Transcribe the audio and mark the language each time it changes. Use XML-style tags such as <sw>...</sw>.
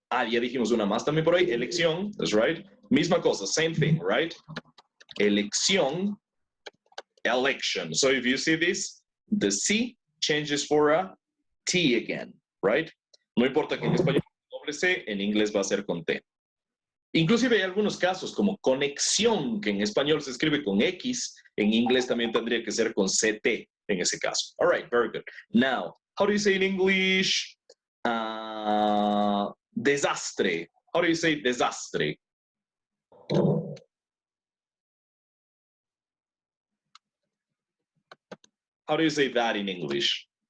<es>Ya dijimos una más también por ahí, elección,</es> <en>that's right.</en> <es>Misma cosa,</es> <en>same thing, right? Elección, election. So if you see this, the C changes for a T again, right?</en> <es>No importa que en español doble C, en inglés va a ser con T. Inclusive hay algunos casos como conexión, que en español se escribe con X, en inglés también tendría que ser con CT en ese caso.</es> <en>All right, very good. Now, how do you say in English? Desastre. How do you say desastre? How do you say that in English?</en>